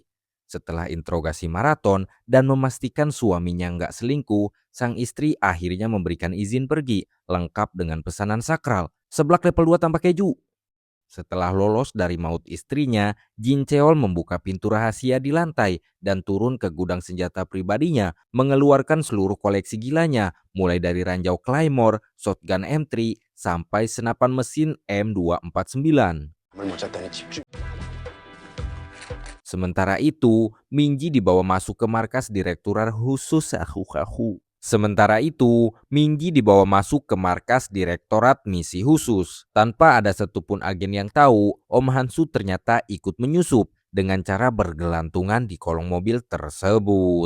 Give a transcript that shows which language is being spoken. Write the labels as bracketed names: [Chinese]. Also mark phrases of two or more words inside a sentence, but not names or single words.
[Indonesian] Setelah interogasi maraton dan memastikan suaminya nggak selingkuh, sang istri akhirnya memberikan izin pergi lengkap dengan pesanan sakral, seblak level 2 tanpa keju. Setelah lolos dari maut istrinya, Jin Cheol membuka pintu rahasia di lantai dan turun ke gudang senjata pribadinya, mengeluarkan seluruh koleksi gilanya, mulai dari ranjau Claymore, shotgun M3, sampai senapan mesin M249. [Korean] 못 잤다니 집중. [Indonesian] Sementara itu, Minji dibawa masuk ke markas Direktorat Khusus Direktorat Misi Khusus. Tanpa ada satupun agen yang tahu, Om Hansu ternyata ikut menyusup dengan cara bergelantungan di kolong mobil tersebut.